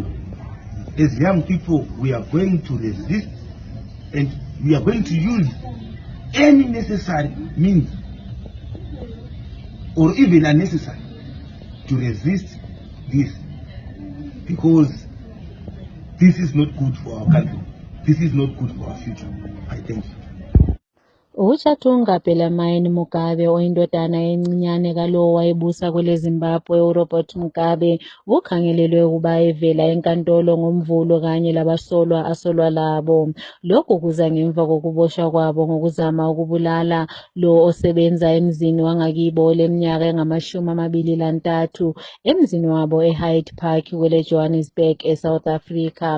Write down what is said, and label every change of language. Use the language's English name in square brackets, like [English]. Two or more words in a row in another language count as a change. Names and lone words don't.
[English] As young people, we are going to resist, and we are going to use any necessary means or even unnecessary to resist this, because this is not good for our country. This is not good for our future. I thank you. [North Ndebele] Uchatunga Pelamayeni Mugabe oyindodana encinyane kalowo wayebusa kwele Zimbabwe uRobert Mugabe ukhangelelwe ukuba evela enkantolo ngomvulo kanye labasolwa asolwa labo. Lokhu kuza ngemva kokuboshwa kwabo ngokuzama ukubulala lo osebenza emzini wangakibo leminyaka engama-23 emzini wabo eHyde Park kwele Johannesburg eSouth Africa.